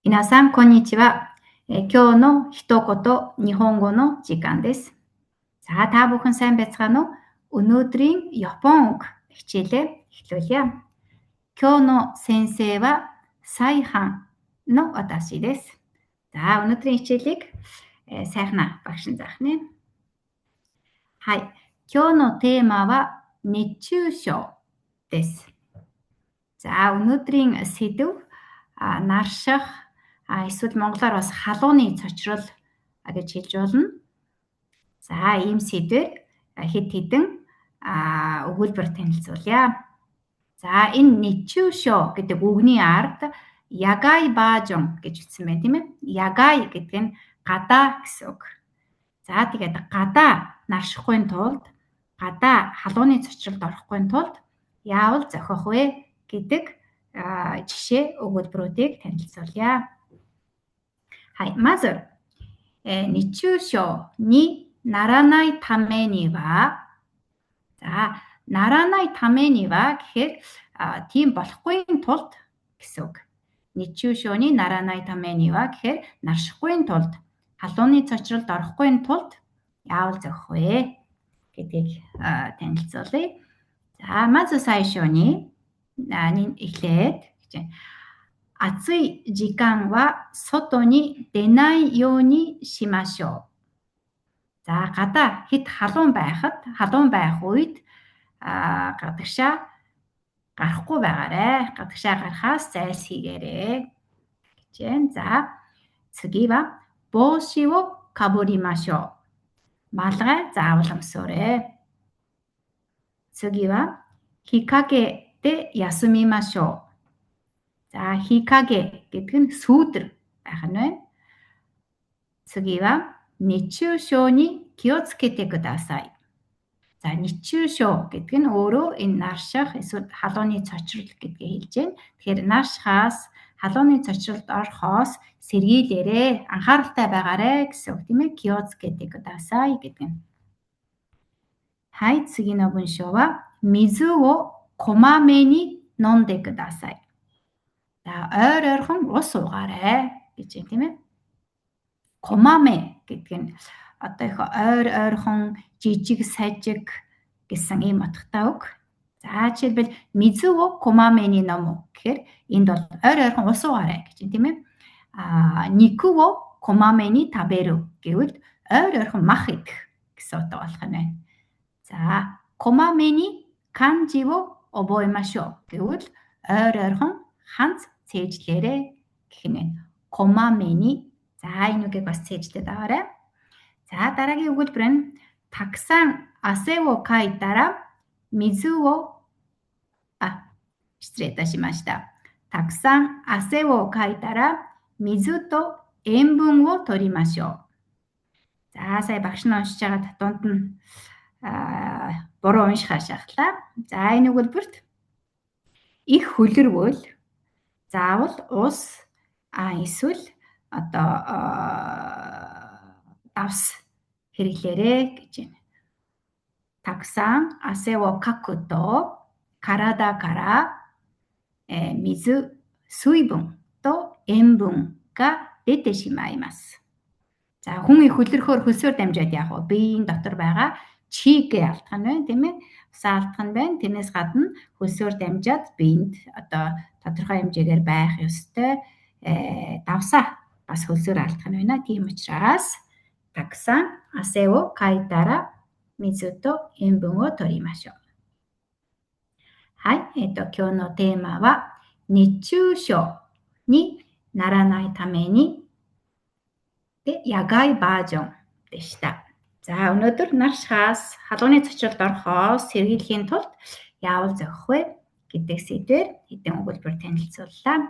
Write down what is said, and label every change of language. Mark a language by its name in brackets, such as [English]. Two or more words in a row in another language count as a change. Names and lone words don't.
[Japanese] 皆さん、こんにちは。今日の一言日本語の時間です。 [Mongolian] За та бүхэн сайн байцгаана уу? Өнөөдрийн Япон үг хичээлээ эхлүүлье. [Japanese] 今日の先生はサイハンの私です。 [Mongolian] За өнөөдрийн хичээлийг сайхна багш нь заах нэ. [Japanese] はい。今日のテーマは熱中症です。 [Mongolian] За өнөөдрийн сэдв нарших эсвэл монголоор бас халууны цочрол гэж хэлж болно. За ийм сэдвээр хэд хэдэн өгүүлбэр танилцуулъя. За энэ ничүүшо гэдэг үгний ард [Japanese] 野外バージョン [Mongolian] гэж хэлсэн байна тийм ээ. Ягай гэдэг нь гадаа гэсэн үг. За тэгээд гадаа наршихгүй тулд гадаа халууны цочролд орохгүй тулд яавал зохиох вэ гэдэг жишээ өгүүлбэрүүдийг танилцуулъя. [Japanese] はい、まず、熱中症にならないためには、 [Mongolian] за [Japanese] ならないためには [Mongolian] гэхээр тийм болохгүй тулд гэсэн үг. [Japanese] 熱中症にならないためには [Mongolian] гэхээр наршихгүй тулд халууны цочролд орохгүй тулд яавал зохиох вэ гэдгийг танилцуулъя. [Japanese] За まず最初にэхлээд 暑い時間は外に出ないようにしましょう. [Mongolian] За гадаа хэд халуун байх үед гадагшаа гарахгүй байгаарай. Гадагшаа гарахаас зайлсхийгээрэй гэж байна. [Japanese] За 次は帽子をかぶりましょう. [Mongolian] Малгай заавал өмсөөрэй. [Japanese] 次は日陰で休みましょう. [Mongolian] За日陰 гэдэг нь сүүдэр байх нь байна. [Japanese] 次は熱中症に気をつけてください. [Mongolian] За熱中症 гэдэг нь өөрөө энэ нарших эсвэл халууны цочрол гэдгийг хэлж байна. Тэгэхээр наршихаас халууны цочролд орохоос сэргийлээрэй, анхааралтай байгаарай гэсэн үг тийм ээ. [Japanese] 気をつけてください [Mongolian] гэдэг нь. [Japanese] はい、次の文章は水をこまめに飲んでください. [Mongolian] За ойр ойрхон ус уугаарай гэж юм тийм ээ. Комаме гэдэг нь одоо их ойр ойрхон жижиг сажиг гэсэн ийм утгатай үг. За жишээлбэл [Japanese] 水をこまめに飲む [Mongolian] гэхээр энд бол ойр ойрхон ус уугаарай гэж юм тийм ээ. [Japanese] 肉をこまめに食べる [Mongolian] гэвэл ойр ойрхон мах идэх гэсэн утга болох нь байна. За [Japanese] こまめに漢字を覚えましょう [Mongolian] гэвэл ойр ойрхон ханц цээжлээрэй гэх юм байна. [Japanese] Комамени. [Mongolian] За энэ үгийг бас цээжлээд аваарай. За дараагийн өгүүлбэр нь [Japanese] たくさん汗をかいたら水を失礼いたしました. たくさん汗をかいたら水と塩分を取りましょう. [Mongolian] За сая багш нь уншиж байгаа татванд нь буруу уншихаа шахлаа. За энэ өгүүлбэрт их хөлөрвөл заавал ус эсвэл одоо давс хэрэглээрэй гэж байна. [Japanese] たくさん汗をかくと体から水、水分と塩分が出てしまいます. [Mongolian] За хүн их хөлөрхөөр хөлсөөр дамжаад яах вэ? Биеийн дотор байгаа чигээ алдах нь байна тийм ээ. Усаа алдах нь байна. Тэрнээс гадна хөлсөөр дамжаад биеинд одоо тодорхой хэмжээгээр байх ёстой давсаа бас хөлсөөр алдах нь байна. Тийм учраас [Japanese] たくさん汗をかいたら水と塩分を取りましょう. はい、今日のテーマは熱中症にならないためにで野外バージョンでした. [Mongolian] За өнөөдөр наршихаас халууны цочролд орохоос сэргийлэхийн тулд яавал зохих вэ гэдэг сэдвээр хэдэн өгүүлбэр танилцууллаа.